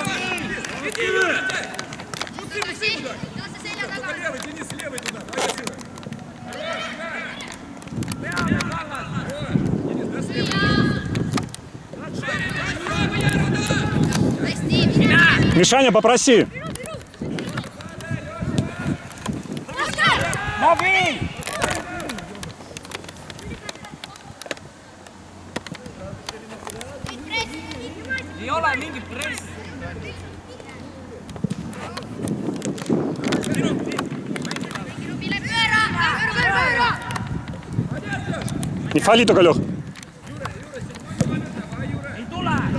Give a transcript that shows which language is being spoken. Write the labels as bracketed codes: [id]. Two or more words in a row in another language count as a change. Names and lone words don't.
[ru] Иди, Юра! Ну ты туда! Только левый, Денис, левый туда! Давай, Юра! [et] Peale, Kallas! [ru] Денис, да, слева! Мишаня, попроси. [et] Läbi! Ei ole mingi press. [ru] Не фали только, Лех. [et] Ei tule!